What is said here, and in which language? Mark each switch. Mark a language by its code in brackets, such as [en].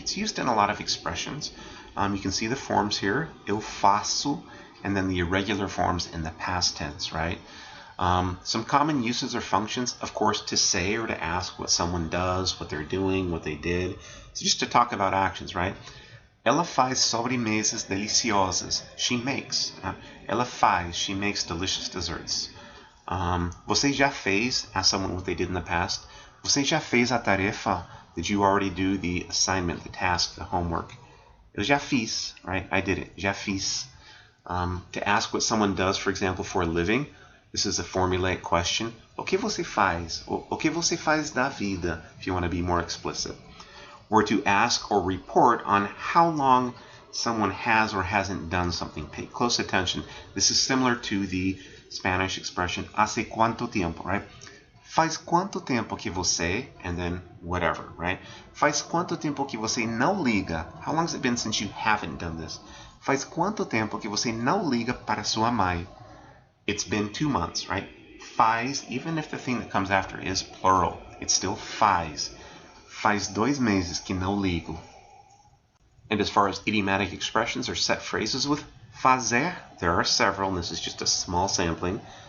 [en] It's used in a lot of expressions. You can see the forms here. [pt] Eu faço, [en] and then the irregular forms in the past tense, right? Some common uses or functions, of course, to say or to ask what someone does, what they're doing, what they did. So just to talk about actions, right? [pt] Ela faz sobremesas deliciosas. [en] She makes. [pt] Ela faz. [en] She makes delicious desserts. [pt] Você já fez, [en] ask someone what they did in the past. [pt] Você já fez a tarefa? [en] Did you already do the assignment, the task, the homework? [pt] Eu já fiz, [en] right? I did it. [pt] Já fiz. [en] To ask what someone does, for example, for a living, this is a formulaic question. [pt] O que você faz? O que você faz da vida, [en] if you want to be more explicit. Or to ask or report on how long someone has or hasn't done something. Pay close attention. This is similar to the Spanish expression, [es] hace cuánto tiempo, [en] right? [pt] Faz quanto tempo que você, [en] and then whatever, right? [pt] Faz quanto tempo que você não liga? [en] How long has it been since you haven't done this? [pt] Faz quanto tempo que você não liga para sua mãe? [en] It's been 2 months, right? Faz, even if the thing that comes after is plural, it's still faz. [pt] Faz 2 meses que não ligo. [en] And as far as idiomatic expressions or set phrases with fazer, there are several, and this is just a small sampling.